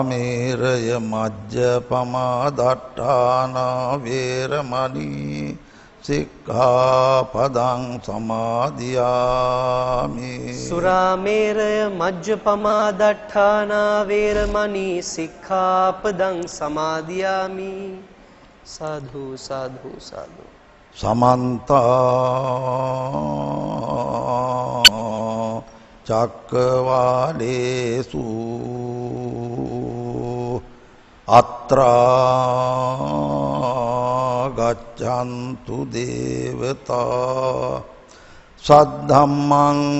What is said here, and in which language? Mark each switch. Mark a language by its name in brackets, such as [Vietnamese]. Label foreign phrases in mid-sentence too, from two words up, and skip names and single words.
[Pali] සුරාමේරය මජ්ජපමා දට්ඨානා වේරමණී සික්ඛාපදං සමාදියාමි සුරාමේරය මජ්ජපමා දට්ඨානා වේරමණී සික්ඛාපදං සමාදියාමි සාධු සාධු සාධු සමන්ත චක්කවාලේසු අත්‍රා ගච්ඡන්තු දේවතා සද්ධම්මං